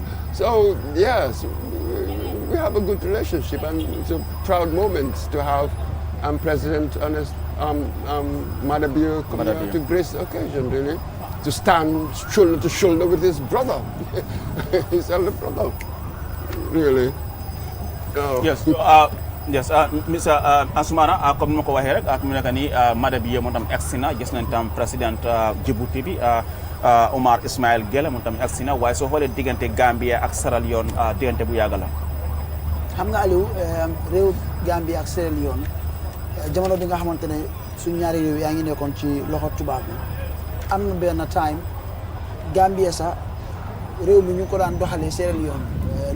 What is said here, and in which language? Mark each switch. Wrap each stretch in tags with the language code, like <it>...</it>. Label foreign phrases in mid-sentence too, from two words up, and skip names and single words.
<en>So, yes, we have a good relationship, and it's a proud moment to have President Ernest Madabio come here to grace the occasion, really, to stand shoulder to shoulder with his brother, his elder brother, really. Yes. Yes, Mr.</en> <wo>Ansumana, comme ni ma ko waxee rek ak mu nekk nii Madabio moom tam agsi na gis nañ tam président Djibouti bi Omar Ismail Gele moom tam agsi na waaye soo xoolee diggante Gambia ak Sierra Leone diggante bu yàgg la. xam nga Aliou réew Gambia ak Sierra Leone jamono bi nga xamante ne suñ ñaari réew yaa ngi nekkoon ci loxo tubaab bi am na benn time Gambia sax réew mi ñu ko daan doxalee Sierra Leone lu</wo>